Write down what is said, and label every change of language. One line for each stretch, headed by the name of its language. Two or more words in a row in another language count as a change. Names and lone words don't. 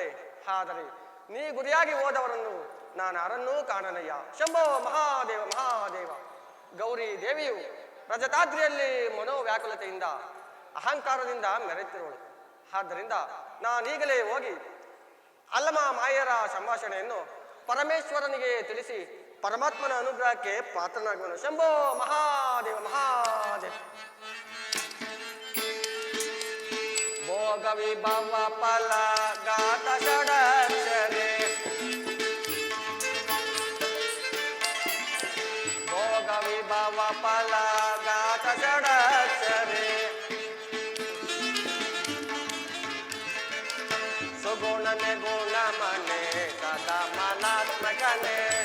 Kannada: ಆದರೆ ನೀ ಗುರಿಯಾಗಿ ಹೋದವರನ್ನು ನಾನು ಯಾರನ್ನೂ ಕಾಣನಯ್ಯ ಶಂಭೋ ಮಹಾದೇವ ಮಹಾದೇವ ಗೌರಿ ದೇವಿಯು ರಜತಾದ್ರಿಯಲ್ಲಿ ಮನೋವ್ಯಾಕುಲತೆಯಿಂದ ಅಹಂಕಾರದಿಂದ ಮೆರೆತಿರುವಳು ಆದ್ದರಿಂದ ನಾನೀಗಲೇ ಹೋಗಿ ಅಲ್ಲಮ ಮಾಯರ ಸಂಭಾಷಣೆಯನ್ನು ಪರಮೇಶ್ವರನಿಗೆ ತಿಳಿಸಿ ಪರಮಾತ್ಮನ ಅನುಗ್ರಹಕ್ಕೆ ಪಾತ್ರನಾಗುವನು ಶಂಭೋ ಮಹಾದೇವ ಮಹಾದೇವ ಭೋಗ ವಿಭವ ಫಲ ಗಾತ ಷಡಕ್ಷರೇ ಭೋಗ ವಿಭವ ಫಲ ಗಾತ ಷಡಕ್ಷರೇ ಸುಗುಣನೆ ಗುಣಮನೆ ಸದಾ ಮನಾತ್ಮಕನೆ